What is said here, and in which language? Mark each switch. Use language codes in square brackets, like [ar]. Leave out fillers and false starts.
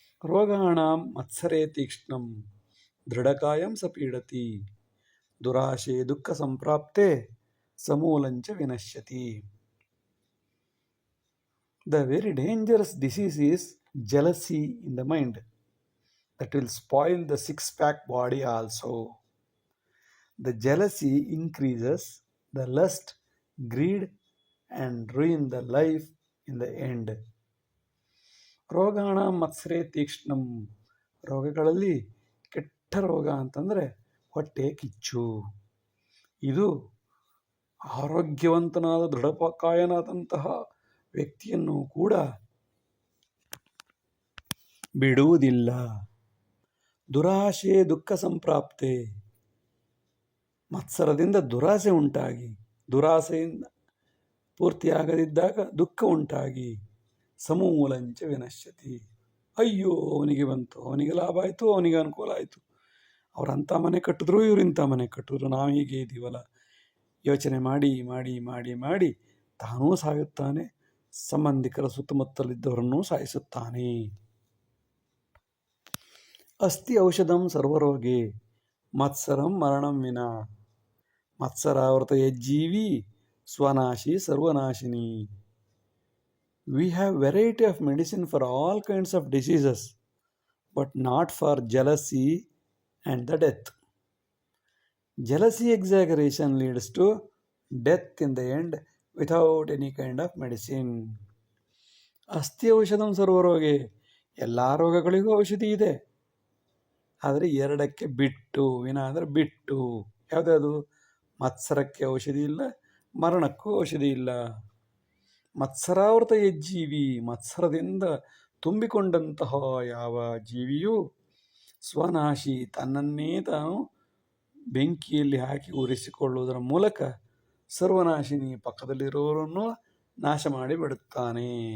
[sa] ರೋಗಾಣಾಂ ಮತ್ಸರೇ ತೀಕ್ಷ್ಣಂ ದೃಢಕಾಯಂ ಸ ಪೀಡತಿ ದುರಾಶೆ ದುಃಖ ಸಂಪ್ರಾಪ್ತೆ ಸಮೂಲಂಚ ವಿನಶ್ಯತಿ. [en] The very dangerous disease is jealousy in the mind that will spoil the six-pack body also. The jealousy increases the lust, greed, and ruin the life in the end. [sa] ರೋಗಾಣ ಮತ್ಸರೇ ತೀಕ್ಷ್ಣಂ, [kn] ರೋಗಗಳಲ್ಲಿ ಕೆಟ್ಟ ರೋಗ ಅಂತಂದರೆ ಹೊಟ್ಟೆ ಕಿಚ್ಚು. ಇದು ಆರೋಗ್ಯವಂತನಾದ ದೃಢಕಾಯನಾದಂತಹ ವ್ಯಕ್ತಿಯನ್ನು ಕೂಡ ಬಿಡುವುದಿಲ್ಲ. [sa] ದುರಾಶೆ ದುಃಖ ಸಂಪ್ರಾಪ್ತೆ, [kn] ಮತ್ಸರದಿಂದ ದುರಾಸೆ ಉಂಟಾಗಿ ದುರಾಸೆಯಿಂದ ಪೂರ್ತಿಯಾಗದಿದ್ದಾಗ ದುಃಖ ಉಂಟಾಗಿ [sa] ಸಮೂಲಂಚ ವಿನಶ್ಯತಿ. [kn] ಅಯ್ಯೋ ಅವನಿಗೆ ಬಂತು, ಅವನಿಗೆ ಲಾಭ ಆಯಿತು, ಅವನಿಗೆ ಅನುಕೂಲ ಆಯಿತು, ಅವರಂಥ ಮನೆ ಕಟ್ಟಿದ್ರು ಇವರಿಂಥ ಮನೆ ಕಟ್ಟಿದ್ರು, ನಾವು ಹೀಗೆ ಇದ್ದೀವಲ್ಲ, ಯೋಚನೆ ಮಾಡಿ ಮಾಡಿ ಮಾಡಿ ಮಾಡಿ ತಾನೂ ಸಾಯುತ್ತಾನೆ, ಸಂಬಂಧಿಕರ ಸುತ್ತಮುತ್ತಲಿದ್ದವರನ್ನೂ ಸಾಯಿಸುತ್ತಾನೆ. [sa] ಅಸ್ತಿ ಔಷಧಂ ಸರ್ವರೋಗೆ ಮತ್ಸರಂ ಮರಣಂ ವಿನ, ಮತ್ಸರಾವೃತ ಯಜ್ಜೀವಿ ಸ್ವನಾಶಿ ಸರ್ವನಾಶಿನಿ. [en] We have variety of medicine for all kinds of diseases, but not for jealousy and the death. Jealousy exaggeration leads to death in the end without any kind of medicine. [sa] ಅಸ್ತಿ ಔಷಧಂ ಸರ್ವರೋಗೆ, [kn] ಎಲ್ಲ ರೋಗಗಳಿಗೂ ಔಷಧಿ ಇದೆ, ಆದರೆ 2ಕ್ಕೆ ಬಿಟ್ಟು, ವಿನ ಅಂದರೆ ಬಿಟ್ಟು. ಯಾವುದ್ಯಾವುದು? ಮತ್ಸರಕ್ಕೆ ಔಷಧಿ ಇಲ್ಲ, ಮರಣಕ್ಕೂ ಔಷಧಿ ಇಲ್ಲ. [sa] ಮತ್ಸರಾವೃತ ಯಜ್ಜೀವಿ, [kn] ಮತ್ಸರದಿಂದ ತುಂಬಿಕೊಂಡಂತಹ ಯಾವ ಜೀವಿಯು ಸ್ವನಾಶಿ, ತನ್ನನ್ನೇ ತಾನು ಬೆಂಕಿಯಲ್ಲಿ ಹಾಕಿ ಉರಿಸಿಕೊಳ್ಳುವುದರ ಮೂಲಕ ಸರ್ವನಾಶಿನಿ, ಪಕ್ಕದಲ್ಲಿರುವವರನ್ನು ನಾಶ ಮಾಡಿಬಿಡುತ್ತಾನೆ.